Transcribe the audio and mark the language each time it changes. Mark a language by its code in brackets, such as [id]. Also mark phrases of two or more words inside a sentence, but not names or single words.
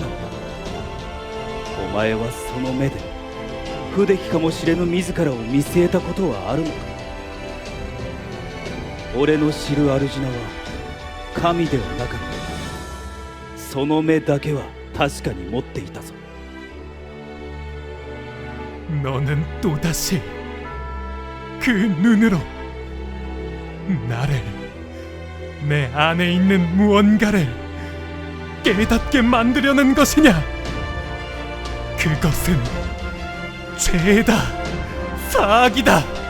[ja] お前はその目で不出来かもしれぬ自らを見据えたことはあるのか。俺の知る主名は神ではなかった。その目だけは確かに持っていたぞ。 [ko] 너는 또다시 그 눈으로 나를, 내 안에 있는 무언가를 깨닫게 만들려는 것이냐? 그것은 죄다, 사악이다.